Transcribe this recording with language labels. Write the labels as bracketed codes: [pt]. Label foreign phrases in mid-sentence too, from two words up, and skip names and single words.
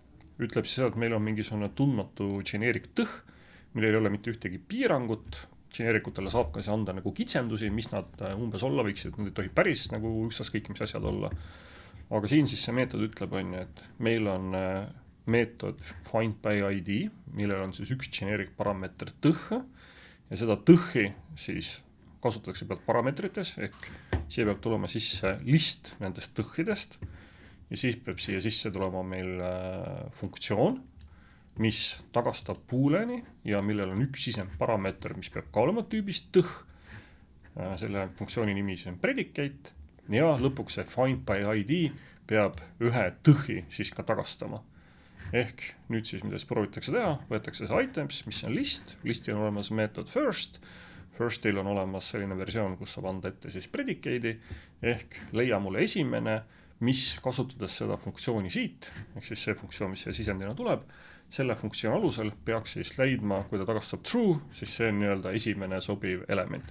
[et] Ütleb siis seda, et meil on mingisugune tundmatu generic tõh, millel ei ole mitte ühtegi piirangut, generikutele saab ka see anda nagu kitsendusi, mis nad umbes olla võiksid, nad ei tohi päris nagu ükskõik mis asjad olla. Aga siin siis see meetod ütleb, et meil on meetod [en] find by ID, [et] millel on siis üks generic parameeter tõh ja seda tõhhi siis kasutatakse pealt parameetrites, ehk siia peab tulema sisse list nendest tõhhidest ja siis peab siia sisse tulema meil funktsioon, mis tagastab booleni ja millel on üks sisendparameeter, mis peab ka olema tüübist tõh. Selle funktsiooni nimi on predicate ja lõpuks see [en] find by ID [et] peab ühe tõhhi siis ka tagastama. Ehk nüüd siis, mida siis proovitakse teha, võetakse see items, mis on list, listil on olemas meetod firstil on olemas selline versioon, kus saab anda ette siis predicate'i, ehk leia mulle esimene, mis kasutades seda funktsiooni siit, ehk siis see funktsioon, mis see sisendina tuleb, selle funktsiooni alusel peaks siis leidma, kui ta tagastab true, siis see on nii-öelda esimene sobiv element.